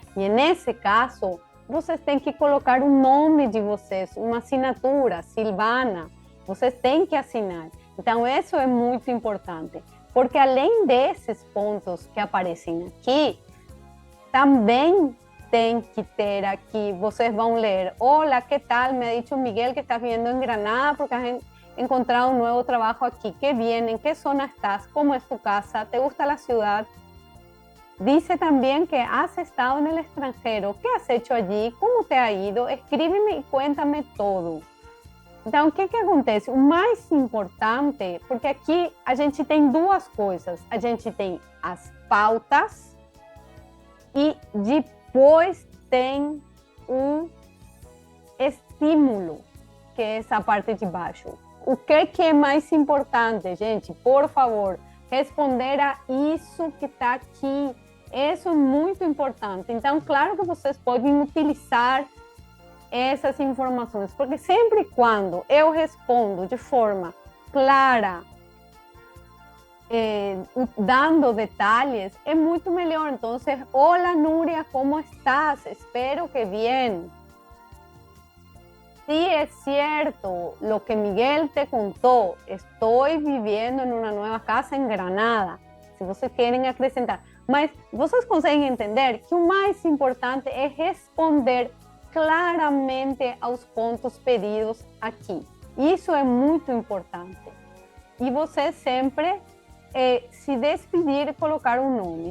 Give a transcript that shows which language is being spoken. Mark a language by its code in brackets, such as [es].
[pt] E nesse caso, vocês têm que colocar o nome de vocês, uma assinatura, Silvana. Vocês têm que assinar. Então, isso é muito importante. Porque além desses pontos que aparecem aqui, também tem que ter aqui, vocês vão ler, olá, [es] que tal? Me ha dicho Miguel que estás viviendo en Granada porque has encontrado un nuevo trabajo aquí. Qué bien, ¿en qué zona estás? ¿Cómo es tu casa? ¿Te gusta la ciudad? Dice también que has estado en el extranjero. ¿Qué has hecho allí? ¿Cómo te ha ido? Escríbeme y cuéntame todo. [pt] Então, o que acontece? O mais importante, porque aqui a gente tem duas coisas. A gente tem as pautas e depois tem o estímulo, que é essa parte de baixo. O que é mais importante, gente? Por favor, responder a isso que está aqui. Isso é muito importante. Então, claro que vocês podem utilizar essas informações, porque sempre e quando eu respondo de forma clara, dando detalles, é muito melhor. Então, [es] hola Núria, como estás? [pt] Espero que bem. [es] Sí, es cierto lo que Miguel te contó. Estoy viviendo en una nueva casa en Granada. [pt] Se vocês querem acrescentar. Mas vocês conseguem entender que o mais importante é responder claramente aos pontos pedidos aqui. Isso é muito importante. E você sempre se despedir e colocar um nome.